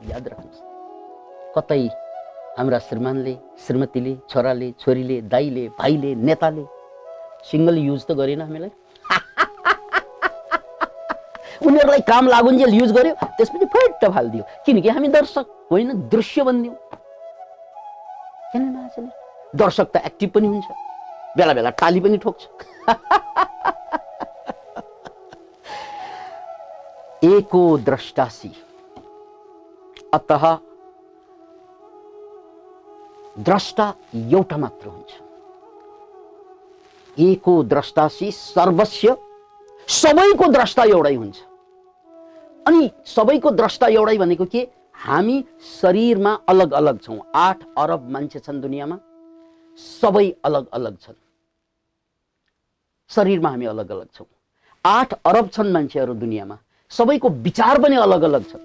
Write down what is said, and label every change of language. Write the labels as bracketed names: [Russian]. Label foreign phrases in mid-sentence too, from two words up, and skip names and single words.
[Nepali] याद राख्नुहोस्, कतै हाम्रा श्रीमानले, श्रीमतीले, छोराले, छोरीले, दाइले, भाइले, नेताले [English] single use [Nepali] त गरेन हामीलाई। उनीहरूलाई काम लागुन्जेल युज गर्यो, त्यसपछि फुट्ट फालिदियो। किनकि हामी दर्शक होइन, दृश्य बनिदियौँ। किन नआचेन? दर्शक त एक्टिभ पनि हुन्छ, बेला बेला टाली पनि ठोक्छ। [Sanskrit] एको द्रष्टासी, [Nepali] अतः द्रष्टा एउटा मात्र हुन्छ। [Sanskrit] एको द्रष्टासी सर्वस्य, [Nepali] सबैको द्रष्टा एउटै हुन्छ। अनि सबैको द्रष्टा एउटै भनेको के? हामी शरीरमा अलग अलग छौँ। 8 अरब मान्छे छन् दुनियाँमा, सबै अलग अलग छन्। शरीरमा हामी अलग अलग छौँ। 8 अरब छन् मान्छेहरू दुनियाँमा, सबैको विचार पनि अलग अलग छ।